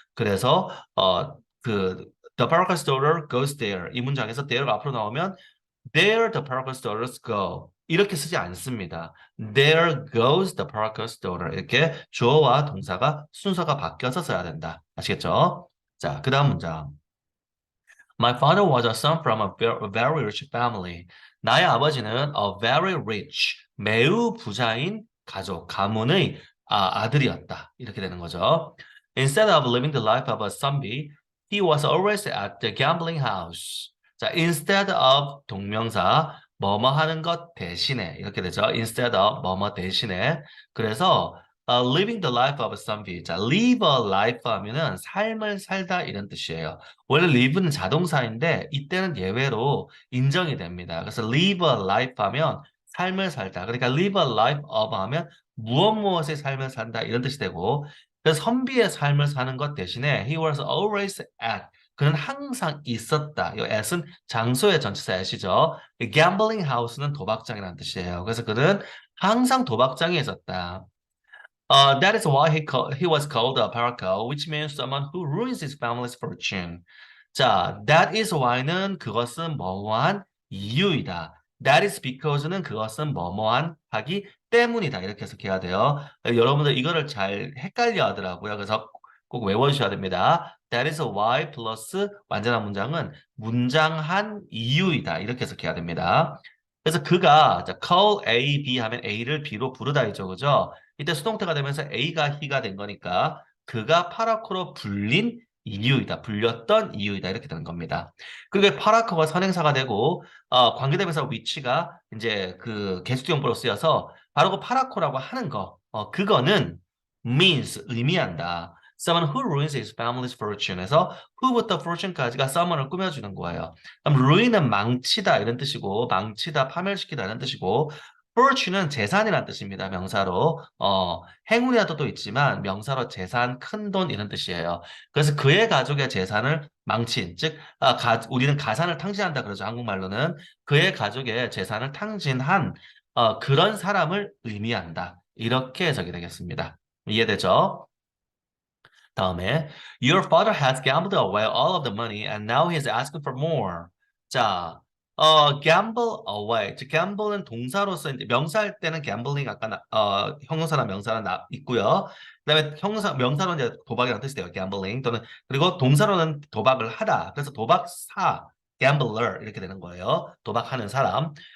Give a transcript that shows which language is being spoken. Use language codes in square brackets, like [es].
[ko] 그래서 [en] the Paracas daughter goes there [ko] 이 문장에서 [en] there가 앞으로 나오면 there the Paracas daughters go [ko] 이렇게 쓰지 않습니다. [en] There goes the Paracas daughter [ko] 이렇게 주어와 동사가 순서가 바뀌어서 써야 된다. 아시겠죠? 자, 그 다음 문장. [en] My father was a son from a very rich family. [ko] 나의 아버지는 [en] a very rich, [ko] 매우 부자인 가문의 아들이었다. 이렇게 되는 거죠. [en] Instead of living the life of a zombie, he was always at the gambling house. [ko] 자, instead of 동명사, 뭐뭐 하는 것 대신에 이렇게 되죠. [en] Instead of [ko] 뭐뭐 대신에. 그래서 [en] living the life of a zombie. [ko] 자, [en] live a life [ko] 하면은 삶을 살다 이런 뜻이에요. 원래 live는 자동사인데 이때는 예외로 인정이 됩니다. 그래서 live a life 하면 삶을 살다. 그러니까 [en] live a life of [ko] 하면 무엇의 삶을 산다 이런 뜻이 되고 그래서 선비의 삶을 사는 것 대신에 [en] he was always at [ko] 그는 항상 있었다. 이 at은 장소의 전치사 at이죠. gambling house는 도박장이라는 뜻이에요. 그래서 그는 항상 도박장에 있었다. [en] That is why he was called a paraco, which means someone who ruins his family's fortune. [ko] 자, [en] that is why [ko] 는 그것은 뭐뭐한 이유이다. [en] That is because [ko] 는 그것은 뭐뭐한 하기 때문이다. 이렇게 해석해야 돼요. 여러분들 이거를 잘 헷갈려 하더라고요. 그래서 꼭 외워주셔야 됩니다. [en] That is why [ko] 플러스 완전한 문장은 문장한 이유이다. 이렇게 해석해야 됩니다. 그래서 그가 자, call A, B 하면 A를 B로 부르다이죠. 그죠? 이때 수동태가 되면서 A가 he가 된 거니까 그가 파라코로 불린 이유이다. 불렸던 이유이다. 이렇게 되는 겁니다. 그리고 파라코가 선행사가 되고 관계대명사 위치가 이제 그 계수형보로 쓰여서 바로 그 파라코라고 하는 거 그거는 means 의미한다. [en] Someone who ruins his family's [ko] fortune에서 who부터 fortune까지가 someone을 꾸며주는 거예요. 그럼 ruin은 망치다 이런 뜻이고 망치다 파멸시키다 이런 뜻이고 fortune은 재산이라는 뜻입니다. 명사로 행운이라도 또 있지만 명사로 재산, 큰돈 이런 뜻이에요. 그래서 그의 가족의 재산을 망친 즉 우리는 가산을 탕진한다 그러죠. 한국말로는 그의 가족의 재산을 탕진한 그런 사람을 의미한다. 이렇게 해석이 되겠습니다. 이해되죠? [en] 다음에 Your father has gambled away all of the money and now he is asking for more. 자, gamble away. [ko] 즉, gamble은 동사로서 이제 명사할 때는 gambling 아까 형용사나 명사나 있고요. 그다음에 명사로 이제 도박이라는 뜻이 돼요. gambling 또는 그리고 동사로는 도박을 하다. 그래서 도박사, gambler 이렇게 되는 거예요. 도박하는 사람.